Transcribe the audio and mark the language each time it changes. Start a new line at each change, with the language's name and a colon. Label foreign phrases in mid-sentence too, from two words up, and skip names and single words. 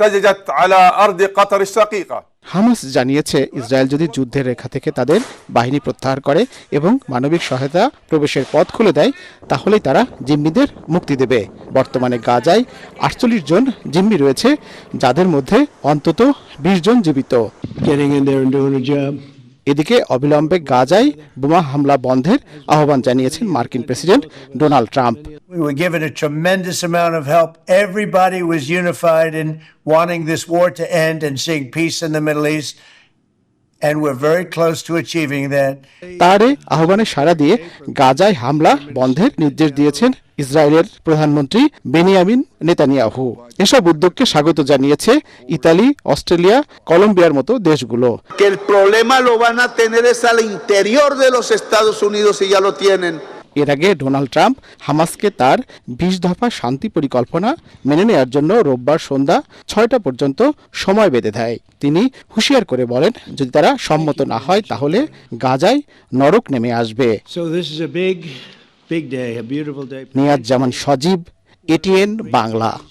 Bangla: হামাস জানিয়েছে, ইসরায়েল যদি যুদ্ধের রেখা থেকে তাদের বাহিনী প্রত্যাহার করে এবং মানবিক সহায়তা প্রবেশের পথ খুলে দেয়, তাহলেই তারা জিম্মিদের মুক্তি দেবে। বর্তমানে গাজায় 48 জন জিম্মি রয়েছে, যাদের মধ্যে অন্তত 20 জন জীবিত। এদিকে অবিলম্বে গাজায় বোমা হামলা বন্ধের আহ্বান জানিয়েছেন মার্কিন প্রেসিডেন্ট ডোনাল্ড ট্রাম্প।
English: We were given a tremendous amount of help. Everybody was unified in wanting this war to end and seeing peace in the Middle East. And we're very close to achieving that.
Bangla: তার আহ্বানে সাড়া দিয়ে গাজায় হামলা বন্ধের নির্দেশ দিয়েছেন ইসরায়েলের প্রধানমন্ত্রী বেনিয়ামিন নেতানিয়াহু। এসব উদ্যোগকে স্বাগত জানিয়েছে ইতালি, অস্ট্রেলিয়া, কলম্বিয়ার মতো দেশগুলো।
Spanish: El problema lo van a tener es al interior de los Estados Unidos y ya lo tienen.
Bangla: এর আগে ডোনাল্ড ট্রাম্প হামাসকে তার 20 দফা শান্তি পরিকল্পনা মেনে নেওয়ার জন্য রোববার সন্ধ্যা 6টা পর্যন্ত সময় বেঁধে দেয়। তিনি হুঁশিয়ার করে বলেন, যদি তারা সম্মত না হয় তাহলে গাজায় নরক নেমে আসবে। নিয়াজ জামান সজীব, এটিএন বাংলা।